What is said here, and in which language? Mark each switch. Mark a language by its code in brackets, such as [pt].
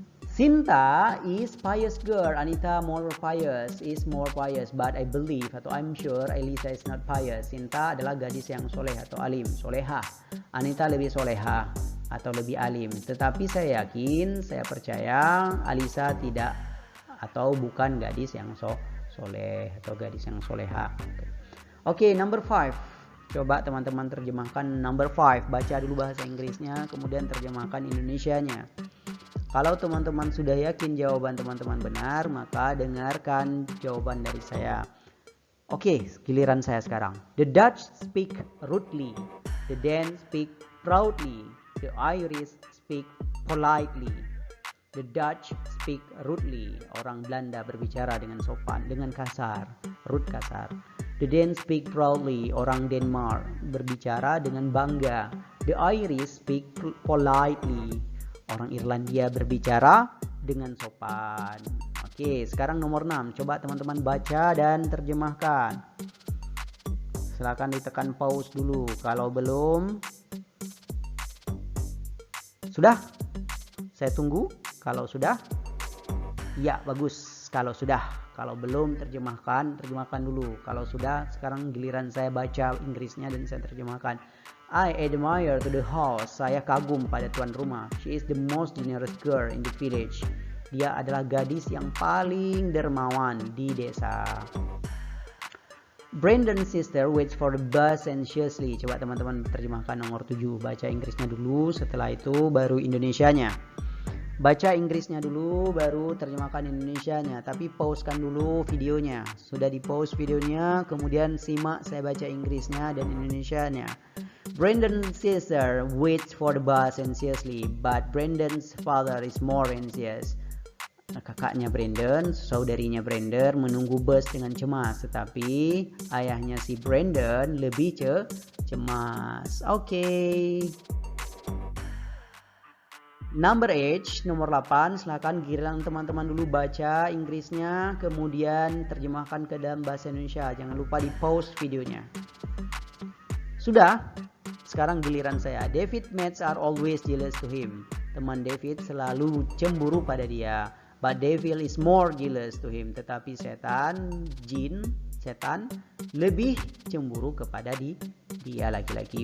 [en] Sinta is pious girl, Anita is more pious, but I believe atau I'm sure Elisa is not pious. [id] Sinta adalah gadis yang soleh atau alim, solehah. Anita lebih solehah atau lebih alim. Tetapi saya yakin, saya percaya Alisa tidak atau bukan gadis yang soleh atau gadis yang soleha. Oke, [en] number 5. [id] Coba teman-teman terjemahkan number 5. Baca dulu bahasa Inggrisnya, kemudian terjemahkan Indonesianya. Kalau teman-teman sudah yakin jawaban teman-teman benar, maka dengarkan jawaban dari saya. Oke, giliran saya sekarang. [en] The Dutch speak rudely. The Danes speak proudly. The Irish speak politely. The Dutch speak rudely. [id] Orang Belanda berbicara dengan sopan, dengan kasar, rude kasar. [en] The Danes speak proudly. [id] Orang Denmark berbicara dengan bangga. [en] The Irish speak politely. [id] Orang Irlandia berbicara dengan sopan. Oke, sekarang nomor 6. Coba teman-teman baca dan terjemahkan. Silakan ditekan pause dulu. Kalau belum, sudah? Saya tunggu. Kalau sudah, ya bagus. Kalau sudah, kalau belum terjemahkan dulu. Kalau sudah, sekarang giliran saya baca Inggrisnya dan saya terjemahkan. [en] I admire to the host. [id] Saya kagum pada tuan rumah. [en] She is the most generous girl in the village. [id] Dia adalah gadis yang paling dermawan di desa. [en] Brandon's sister waits for the bus anxiously. [id] Coba teman-teman terjemahkan nomor 7. Baca Inggrisnya dulu, setelah itu baru Indonesianya. Baca Inggrisnya dulu, baru terjemahkan Indonesianya. Tapi pausekan dulu videonya. Sudah di pause videonya, kemudian simak saya baca Inggrisnya dan Indonesianya. [en] Brandon's sister waits for the bus anxiously, but Brandon's father is more anxious. [id] Kakaknya Brandon, saudarinya Brandon menunggu bus dengan cemas, tetapi ayahnya si Brandon lebih cemas. Oke. [en] Number 8, [id] nomor 8, silakan giliran teman-teman dulu baca Inggrisnya, kemudian terjemahkan ke dalam bahasa Indonesia. Jangan lupa di pause videonya. Sudah? Sekarang giliran saya. [en] David mates are always jealous to him. [id] teman David selalu cemburu pada dia. [en] But devil is more jealous to him. [id] Tetapi setan lebih cemburu kepada dia laki-laki.